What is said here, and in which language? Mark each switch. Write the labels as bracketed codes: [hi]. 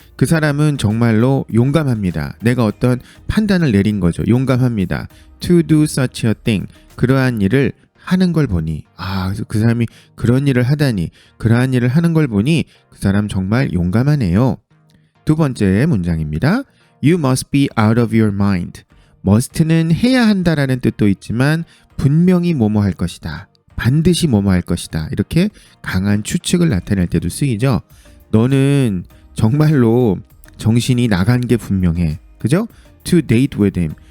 [ko] 그 사람은 정말로 용감합니다. 내가 어떤 판단을 내린 거죠. 용감합니다. [en] To do such a thing. [ko] 그러한 일을 하는 걸 보니 그래서 그 사람이 그런 일을 하다니 그러한 일을 하는 걸 보니 그 사람 정말 용감하네요. 두 번째 문장입니다. [en] You must be out of your mind. [ko] must는 해야 한다라는 뜻도 있지만 분명히 뭐뭐 할 것이다. 반드시 뭐뭐 할 것이다. 이렇게 강한 추측을 나타낼 때도 쓰이죠. 너는 정말로 정신이 나간 게 분명해. 그죠? [en] To date with him.